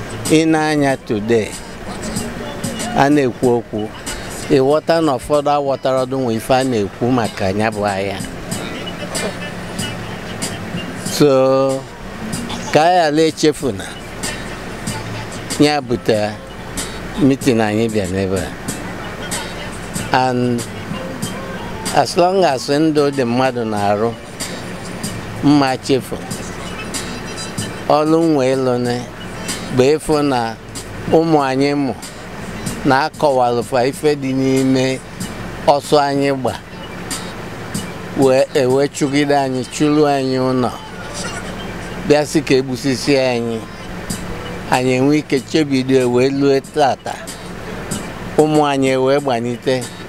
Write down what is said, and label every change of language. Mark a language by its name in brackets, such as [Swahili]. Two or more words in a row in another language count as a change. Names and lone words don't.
[Igbo] Ị na-anya today, a na-ekwu okwu, ị ghọta na ụfọdụ aghọtara ọdụ nwe ife a na-ekwu maka ya bụ agha. So, ka a ghara echefu na ya bute meeting anyị bịa n'ebe a. And [English] as long as [Igbo] ndụ dị mmadụ na-arụ, mma chefu. Ọlụ nwe ịlụne bụ ịfụ na ụmụ anyị mụ na akọwalụfa ife dị n'ime ọsọ anyị gba, wee ewe chụgide anyị, chụrụ anyị ụlọ, bịa sị ka egbusisi anyị, anyị enwe ike chebido wee lue tata, ụmụ anyị wee gbanite.